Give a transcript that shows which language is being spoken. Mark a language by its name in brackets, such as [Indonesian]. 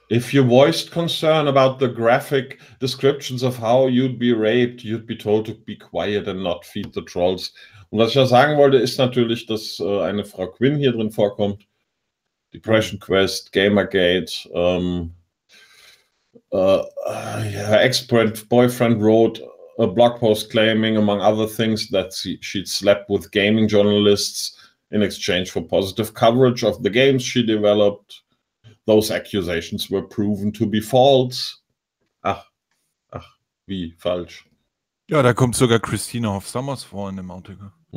[English] If you voiced concern about the graphic descriptions of how you'd be raped, you'd be told to be quiet and not feed the trolls. [German] Und was ich ja sagen wollte, ist natürlich, dass eine Frau Quinn hier drin vorkommt. [English] Depression Quest, Gamergate, ex-boyfriend wrote a blog post claiming, among other things, that she'd slept with gaming journalists In exchange for positive coverage of the games she developed, those accusations were proven to be false. [German] Ach, ach, wie falsch. Ja, da kommt sogar Christina Hoff-Sommers vor in dem Artikel.